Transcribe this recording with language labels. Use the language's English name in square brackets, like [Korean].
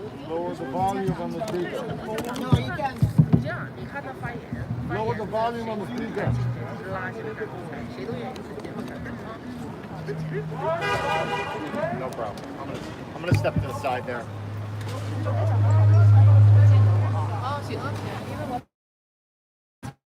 [English] Lower the volume on the speaker. No, you can. [Chinese] 你这样，你看他发言。 [English] Lower the volume on the speaker. [Chinese] 拉起来看，谁都愿意直接看。 [English] No problem. I'm gonna step to the side there. [Chinese] 行。